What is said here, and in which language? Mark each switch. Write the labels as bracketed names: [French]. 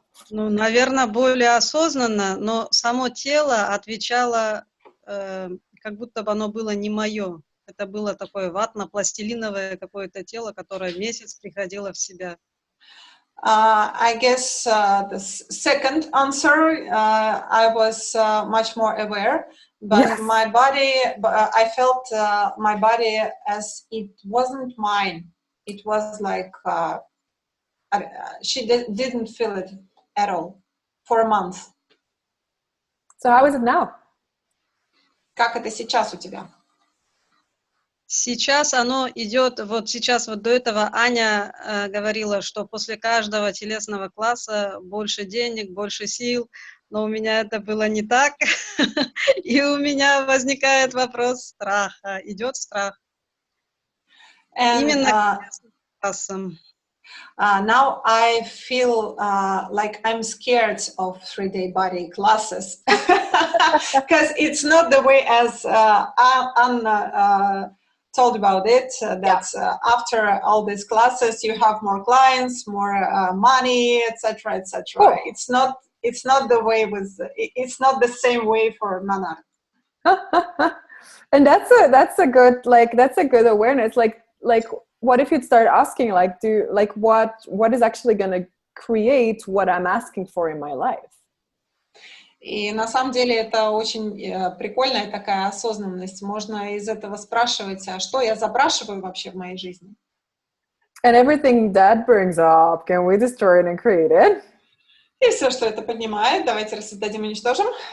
[Russian] Ну, наверное, более осознанно, но само тело отвечало, как будто бы оно было не мое. Это было такое ватно-пластилиновое какое-то тело, которое месяц приходило в себя. [English] I guess the second answer, I was much more aware, but Yes. my body, I felt my body as it wasn't mine. It was like she didn't feel it at all for a month. So how is it now? [Russian] Как это сейчас у тебя? Сейчас оно идет, вот сейчас вот до этого Аня говорила, что после каждого телесного класса больше денег, больше сил, но у меня это было не так, и у меня возникает вопрос страха, идет страх. Именно к телесным классам. [English] Now I feel like I'm scared of 3-day body classes because it's not the way as Anna told about it, that after all these classes you have more clients, more money, etc., etc. Oh. It's not the way it's not the same way for Nana. And that's a good awareness. Like what if you'd start asking what is actually going to create what I'm asking for in my life? [Russian] И на самом деле это очень прикольная такая осознанность. Можно из этого спрашивать, а что я запрашиваю вообще в моей жизни? [English] And everything that brings up, can we destroy it and create it? [Russian] И все, что это поднимает, давайте рассоздадим и уничтожим.